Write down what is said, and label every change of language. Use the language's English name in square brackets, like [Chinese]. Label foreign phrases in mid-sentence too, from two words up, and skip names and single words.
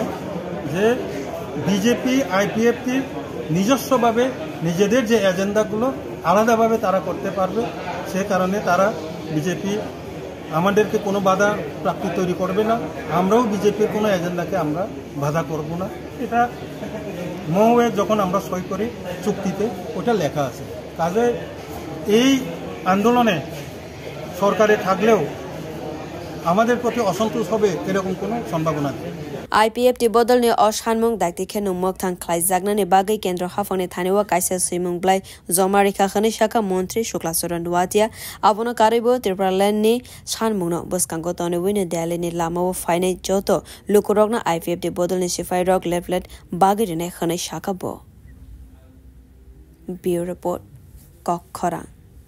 [Bangla] যে বিজেপি IPFT নিজস্বভাবে নিজেদের যে এজেন্ডাগুলো আলাদাভাবে তারা করতে পারবে সে কারণে তারা বিজেপি আমাদেরকে কোনো বাধা প্রাপ্তি তৈরি করবে না আমরাও বিজেপির কোনো এজেন্ডাকে আমরা বাধা করব না এটা মৌয়ে যখন আমরা সই করি চুক্তিতে ওটা লেখা আছে কাজে এই আন্দোলনে সরকারে থাকলেও আমাদের প্রতি অসন্তোষ হবে এরকম কোনো সম্ভাবনা নেই [Kok Borok] IPFT Bodol ni Oshanmung Dakti Khenu Mokthang Khlai Jagnani Bagai Kendra Hafone Thanewa Kaisa Simung Blai Zomarika Khani Shaka Montri Shuklasaran Watia Abono Karibo Triparalani ni Shanmung no Boskango Tone Wine Delhi ni Lamawo Fine Joto Lukurogna IPFT Bodol ni Sifai Rock Leaflet Bagai ne Khani Shaka bo [English] Bureau Report [Kok Borok] Kok Khorang